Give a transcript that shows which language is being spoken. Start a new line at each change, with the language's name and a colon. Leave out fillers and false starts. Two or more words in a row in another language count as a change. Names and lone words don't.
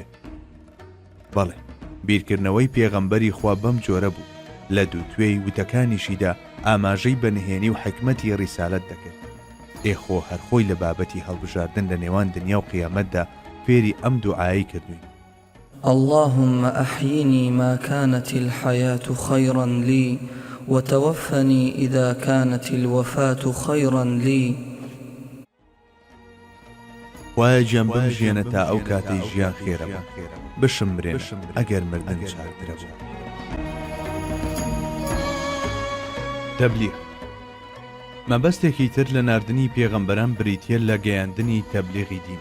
Central Kurdish: بەڵێ بیرکردنەوەی پێغەمبەری خوا بەم جۆرە بوو، لە دووتوێی وتەکانیشیدا ئاماژەی بەنهێنی و حکمەتی ڕیسالەت دەکرد. ئێخۆ هەرخۆی لە بابەتی هەڵبژاردن لە نێوان دنیا و قیامەتدا فێری ئەم دوعایی کردوین:
Arabic: اللهم أحيني ما كانت الحياة خيرا لي وتوفني إذا كانت الوفاة خيرا لي.
Central Kurdish: خوایە گیان بمژێنە تا ئەو کاتەی ژیان خێرە بە، بشمرێن ئەگەر مردن چاکترە بوو. تەبلیغ مەبەستێکی تر لە ناردنی پێغەمبەران بریتیە لە گەیاندنی تەبلیغی دین.